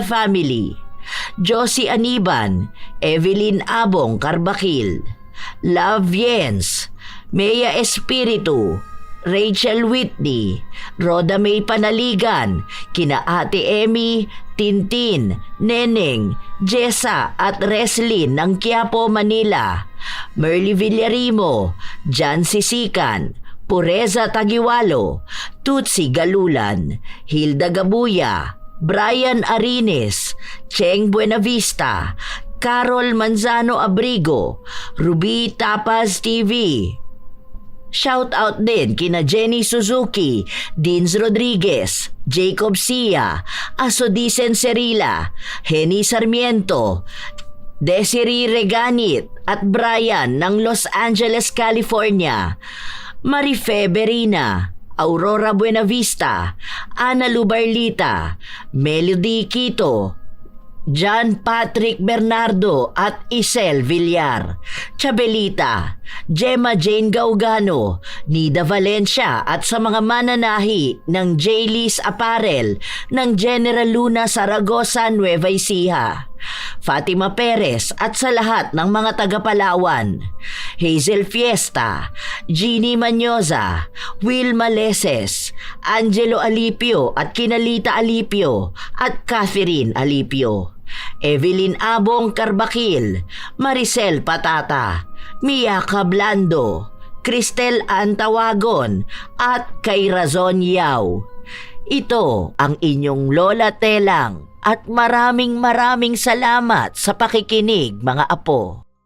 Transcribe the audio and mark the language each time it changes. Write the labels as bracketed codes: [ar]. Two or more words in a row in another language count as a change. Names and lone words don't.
[tl] family, Josie Aniban, Evelyn Abong Carbakil, Love Jens, Mea Espiritu, Rachel Whitney, Roda May Panaligan, kina Ate Emmy, Tintin, Neneng, Jessa at Reslin ng Quiapo, Manila, Merly Villarimo, Jan Sisikan, Pureza Tagiwalo, Tutsi Galulan, Hilda Gabuya, Brian Arines, Cheng Buenavista, Carol Manzano Abrigo, Ruby Tapaz TV. [en] Shout out [tl] din kina Jenny Suzuki, Dins Rodriguez, Jacob Sia, Asodisen Serila, Henny Sarmiento, Desiree Reganit at Brian ng Los Angeles, California, Marife Berina, Aurora Buenavista, Ana Lubarlita, Melody Quito, John Patrick Bernardo at Isel Villar, Chabelita, Gemma Jane Gaugano, Nida Valencia at sa mga mananahi ng J-Lis Apparel ng General Luna Zaragoza, Nueva Ecija, Fatima Perez at sa lahat ng mga taga-Palawan, Hazel Fiesta, Jeannie Manyoza, Wilma Leses, Angelo Alipio at Kinalita Alipio at Catherine Alipio, Evelyn Abong Carbakil, Maricel Patata, Mia Cablando, Cristel Antawagon at kay Razon Yao. Ito ang inyong Lola Telang at maraming salamat sa pakikinig mga apo.